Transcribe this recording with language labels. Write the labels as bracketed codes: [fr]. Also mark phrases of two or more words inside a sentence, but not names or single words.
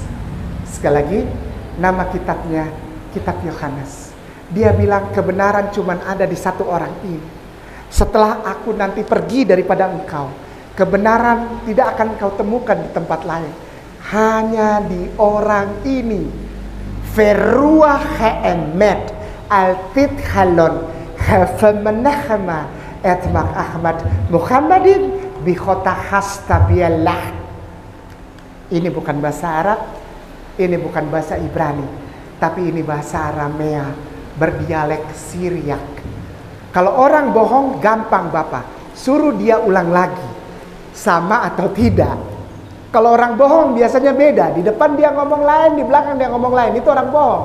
[id] Sekali lagi, nama kitabnya Kitab Yohanes. Dia bilang kebenaran cuma ada di satu orang ini. Setelah aku nanti pergi daripada engkau, kebenaran tidak akan engkau temukan di tempat lain. Hanya di orang ini. Verua ha'emet al-tid halon hafamenahama etmak Ahmad Muhammadin bikhota hastabiyallah. Ini bukan bahasa Arab, ini bukan bahasa Ibrani, tapi ini bahasa Aramea berdialek Syriak. Kalau orang bohong gampang Bapak, suruh dia ulang lagi, sama atau tidak. Kalau orang bohong biasanya beda, di depan dia ngomong lain, di belakang dia ngomong lain, itu orang bohong.